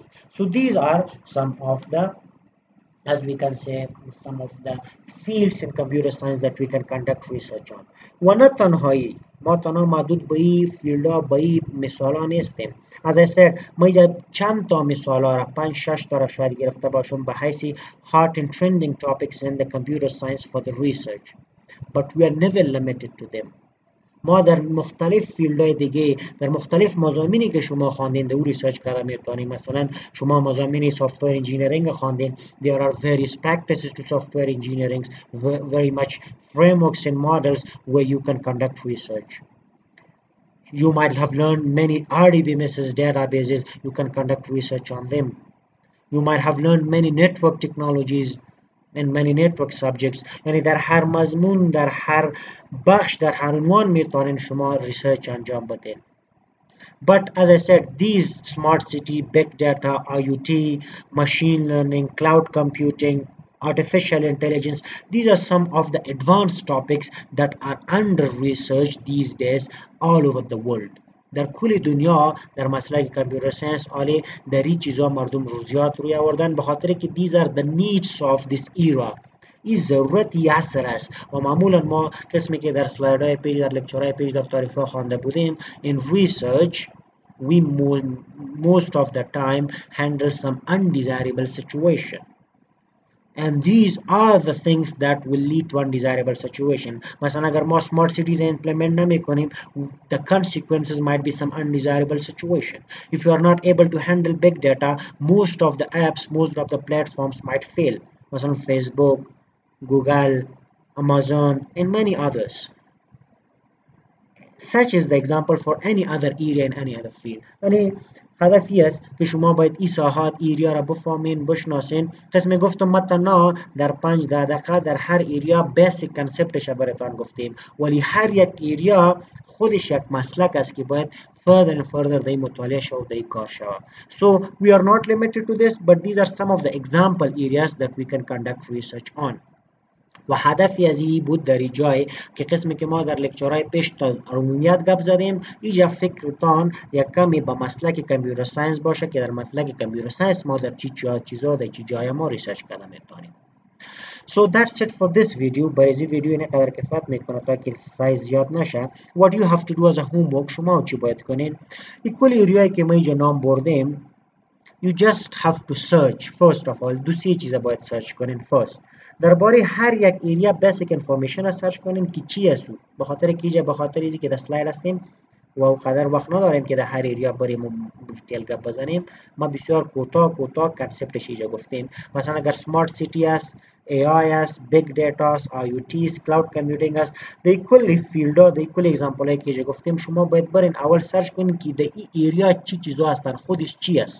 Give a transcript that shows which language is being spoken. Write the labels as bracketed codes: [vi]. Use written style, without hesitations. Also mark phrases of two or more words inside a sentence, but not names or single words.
[en] So these are some of the, as we can say, some of the fields in computer science that we can conduct research on. [fa] و نه تنهایی ما تنها محدود به این فیلد ها به این مثال ها نیستیم. [en] As I said, [fa] ما اینجا چند تا مثال ها را 5-6 تا را شاید گرفته باشم به حیث [en] hot and trending topics in the computer science for the research, but we are never limited to them. [fa] ما در مختلف فیلدهای دیگه، در مختلف مضامینی که شما خواندین در او ریسرچ کرده میتونید. مثلا شما مضامین [en] software engineering [fa] خواندین، [en] there are various practices to software engineering, very much frameworks and models where you can conduct research. You might have learned many RDBMS databases, you can conduct research on them. You might have learned many network technologies and many network subjects. [fa] یعنی در هر مضمون، در هر بخش، در هر عنوان میتونین شما ریسرچ انجام بدین. [en] But as I said, these smart city, big data, IoT, machine learning, cloud computing, artificial intelligence, these are some of the advanced topics that are under research these days all over the world. [fa] در کل دنیا در مسئله [en] computer science [fa] عالی در این چیزا مردم رو زیاد روی آوردن، به خاطر که [en] these are the needs of this era. [fa] این ضرورتی عصر است و معمولا ما قسمی که در سلایدهای پیج، در لکچرهای پیج، در تعریف‌ها خوانده بودیم، [en] in research we most of the time handle some undesirable situation. And these are the things that will lead to undesirable situation. مثلا اگر ما smart cities implement نمی کنیم, the consequences might be some undesirable situation. If you are not able to handle big data, most of the apps, most of the platforms might fail. مثلا Facebook, Google, Amazon, and many others. such is the example for any other area in any other field. [fa] یعنی هدفی است که شما باید این ساحات ایریا را بفهمین بشناسین. قسم گفتم مثلا در 5-10 دقیقه در هر ایریا بیسیک کنسپتش براتون گفتیم، ولی هر یک ایریا خودش یک مسلک است که باید [en] further and further [fa] دی مطالعه شود دی کار شود. [en] So we are not limited to this, but these are some of the example areas that we can conduct research on. [fa] و هدفی از این بود در این جای که قسمی که ما در لکچرهای پیش تا عمومیت گپ زدیم، اینجا فکرتان یک کمی به مسلک [en] computer science [fa] باشه که در مسلک [en] computer science [fa] ما در چی چیزا در چی جای ما ریسرچ کرده میتونیم. [en] So that's it for this video. [fa] برای این ویدیو اینه قدر کفایت میکنه تا که سایز زیاد نشه. [en] What you have to do as a homework، [fa] شما چی باید کنین؟ کل ایریایی که ما اینجا نام بردیم [en] you just have to search. First of all [fa] دو سه چیز باید سرچ کنین. First درباره هر یک ایریا [en] basic information [fa] را سرچ کنین که چی است. به خاطر کیجه به خاطر اینکه که در اسلاید هستیم و قدر وقت نداریم که در هر ایریا بریم دیتیل گپ بزنیم. ما بسیار کوتاه کنسپتش اینجا گفتیم. مثلا اگر [en] smart city [fa] است، AI است، [en] big data [fa] است، IoT است، [en] cloud computing [fa] است، در کل فیلدها در کل اگزامپلایی که اینجا گفتیم شما باید برین اول سرچ کنین که در این ایریا چی چیزا هستن، خودش چی است.